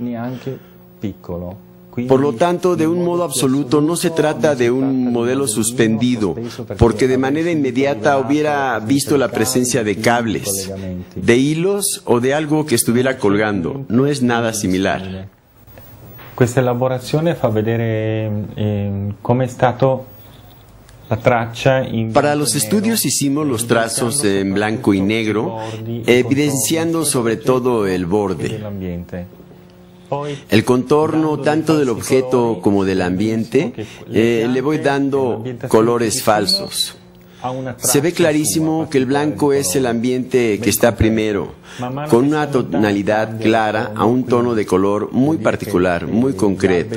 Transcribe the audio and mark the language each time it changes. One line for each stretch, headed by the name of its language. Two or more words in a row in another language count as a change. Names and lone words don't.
Spanish: Por lo tanto, de un modo absoluto, no se trata de un modelo suspendido, porque de manera inmediata hubiera visto la presencia de cables, de hilos o de algo que estuviera colgando. No es nada similar.
Italian: Questa elaborazione fa vedere come è stato la traccia in
Spanish: Para los estudios hicimos los trazos en blanco y negro, evidenciando sobre todo el borde. El contorno tanto del objeto como del ambiente, le voy dando colores falsos. Se ve clarísimo que el blanco es el ambiente que está primero, con una tonalidad clara a un tono de color muy particular, muy concreto.